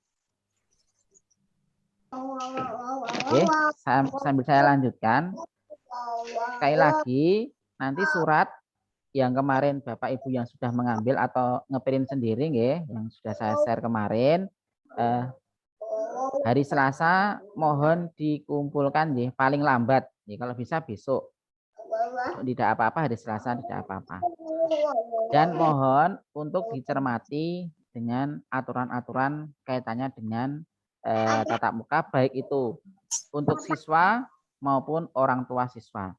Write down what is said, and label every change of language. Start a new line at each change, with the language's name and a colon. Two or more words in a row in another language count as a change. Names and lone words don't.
Indonesian: Oke, sambil saya lanjutkan. Sekali lagi, nanti surat yang kemarin Bapak Ibu yang sudah mengambil atau ngeprint sendiri nggih, yang sudah saya share kemarin, hari Selasa mohon dikumpulkan nggih, paling lambat nggih, kalau bisa besok. Tidak apa-apa, hari Selasa tidak apa-apa. Dan mohon untuk dicermati dengan aturan-aturan kaitannya dengan tatap muka, baik itu untuk siswa maupun orang tua siswa.